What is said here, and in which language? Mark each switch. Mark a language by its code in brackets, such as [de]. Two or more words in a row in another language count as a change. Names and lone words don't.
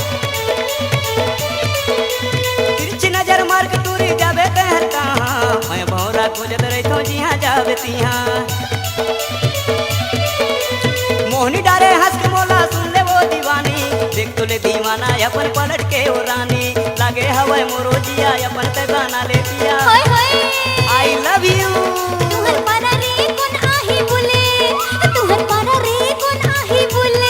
[hne] तिरछी नजर मार के टूरी जाबे ते हर कहाँ, मैं भौरा खोजत रे तो जिहाँ जाबे तिहाँ। मोहनी डारे हंस के मोला सुन ले वो दीवानी, देख तो ले दीवाना अपन पलट के ओ रानी। लागे हवे मोरो जिया अपन ते गाना ले पिया। होय होय [en] I love you [hne] तुहर पारा रे को नाही भूले, तुहर पारा रे को नाही भूले।